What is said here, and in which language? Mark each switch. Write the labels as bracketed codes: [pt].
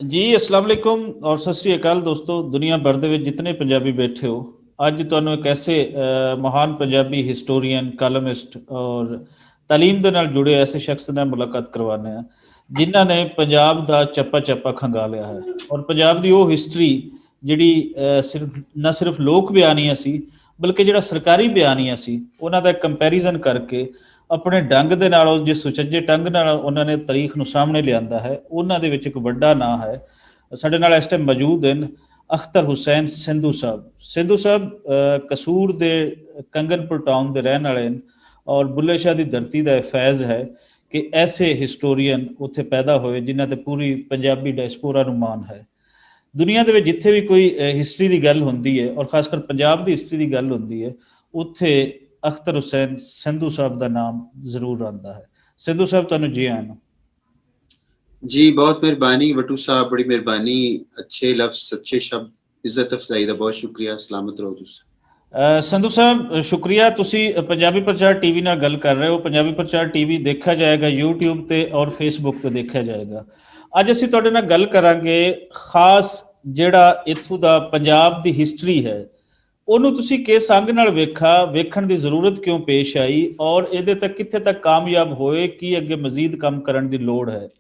[hi] जी अस्सलाम वालेकुम और सत श्री अकाल दोस्तों। [pa] दुनिया भर ਦੇ ਵਿੱਚ ਜਿਤਨੇ ਪੰਜਾਬੀ ਬੈਠੇ ਹੋ, ਅੱਜ ਤੁਹਾਨੂੰ ਇੱਕ ਐਸੇ ਮਹਾਨ ਪੰਜਾਬੀ ਹਿਸਟੋਰੀਅਨ, ਕਾਲਮਿਸਟ ਔਰ ਤਾਲੀਮ ਦੇ ਨਾਲ ਜੁੜੇ ਐਸੇ ਸ਼ਖਸ ਨਾਲ ਮੁਲਾਕਾਤ ਕਰਵਾਉਂਦੇ ਆ ਜਿਨ੍ਹਾਂ ਨੇ ਪੰਜਾਬ ਦਾ ਚੱਪਾ ਚੱਪਾ ਖੰਗਾ ਲਿਆ ਹੈ ਔਰ ਪੰਜਾਬ ਦੀ ਉਹ ਹਿਸਟਰੀ ਜਿਹੜੀ ਸਿਰਫ ਲੋਕ ਬਿਆਨੀਆਂ ਸੀ ਬਲਕਿ ਜਿਹੜਾ ਸਰਕਾਰੀ ਬਿਆਨੀਆਂ ਸੀ ਉਹਨਾਂ ਦਾ ਕੰਪੈਰੀਜ਼ਨ ਕਰਕੇ ਆਪਣੇ ਢੰਗ ਦੇ ਨਾਲ, ਉਹ ਜਿਸ ਸੁਚੱਜੇ ਢੰਗ ਨਾਲ ਉਹਨਾਂ ਨੇ ਤਾਰੀਖ ਨੂੰ ਸਾਹਮਣੇ ਲਿਆਂਦਾ ਹੈ, ਉਹਨਾਂ ਦੇ ਵਿੱਚ ਇੱਕ ਵੱਡਾ ਨਾਂ ਹੈ। ਸਾਡੇ ਨਾਲ ਇਸ ਟਾਈਮ ਮੌਜੂਦ ਹਨ ਅਖਤਰ ਹੁਸੈਨ ਸਿੰਧੂ ਸਾਹਿਬ। ਸਿੰਧੂ ਸਾਹਿਬ ਕਸੂਰ ਦੇ ਕੰਗਨਪੁਰ ਟਾਊਨ ਦੇ ਰਹਿਣ ਵਾਲੇ ਹਨ ਔਰ ਬੁੱਲੇ ਸ਼ਾਹ ਦੀ ਧਰਤੀ ਦਾ ਇਹ ਫੈਜ਼ ਹੈ ਕਿ ਐਸੇ ਹਿਸਟੋਰੀਅਨ ਉੱਥੇ ਪੈਦਾ ਹੋਏ ਜਿਨ੍ਹਾਂ ਤੇ ਪੂਰੀ ਪੰਜਾਬੀ ਡਾਇਸਪੋਰਾ ਨੂੰ ਮਾਣ ਹੈ। ਦੁਨੀਆ ਦੇ ਵਿੱਚ ਜਿੱਥੇ ਵੀ ਕੋਈ ਹਿਸਟਰੀ ਦੀ ਗੱਲ ਹੁੰਦੀ ਹੈ ਔਰ ਖਾਸ ਕਰ ਪੰਜਾਬ ਦੀ ਹਿਸਟਰੀ ਦੀ ਗੱਲ ਹੁੰਦੀ ਹੈ, ਉੱਥੇ ਅਖਤਰ ਹੁਸੈਨ ਸਿੰਧੂ ਸਾਹਿਬ ਦਾ ਨਾਮ ਜ਼ਰੂਰ ਆਉਂਦਾ ਹੈ। ਸਿੰਧੂ ਸਾਹਿਬ ਤੁਹਾਨੂੰ ਜੀ ਆਇਆਂ ਨੂੰ। [hi] जी बहुत मेहरबानी वटू साहब, बड़ी मेहरबानी। अच्छे लफ्ज, अच्छे शब्द, इज्जत अफजाई का बहुत शुक्रिया। [pa] सलामत रहो तुसी। ਸੰਧੂ ਸਾਹਿਬ ਸ਼ੁਕਰੀਆ। ਤੁਸੀਂ ਪੰਜਾਬੀ ਪ੍ਰਚਾਰ ਟੀਵੀ ਨਾਲ ਗੱਲ ਕਰ ਰਹੇ ਹੋ। ਪੰਜਾਬੀ ਪ੍ਰਚਾਰ ਟੀਵੀ ਦੇਖਿਆ ਜਾਏਗਾ YouTube ਤੇ ਔਰ Facebook ਤੇ ਦੇਖਿਆ ਜਾਏਗਾ। ਅੱਜ ਅਸੀਂ ਤੁਹਾਡੇ ਨਾਲ ਗੱਲ ਕਰਾਂਗੇ ਖਾਸ ਜਿਹੜਾ ਇੱਥੋਂ ਦਾ ਪੰਜਾਬ ਦੀ ਹਿਸਟਰੀ ਹੈ ਉਹਨੂੰ ਤੁਸੀਂ ਕਿਸ ਅੰਗ ਨਾਲ ਵੇਖਣ ਦੀ ਜ਼ਰੂਰਤ ਕਿਉਂ ਪੇਸ਼ ਆਈ ਔਰ ਇਹਦੇ ਤੱਕ ਕਿੱਥੇ ਤੱਕ ਕਾਮਯਾਬ ਹੋਏ, ਕੀ ਅੱਗੇ ਮਜ਼ੀਦ ਕੰਮ ਕਰਨ ਦੀ ਲੋੜ ਹੈ?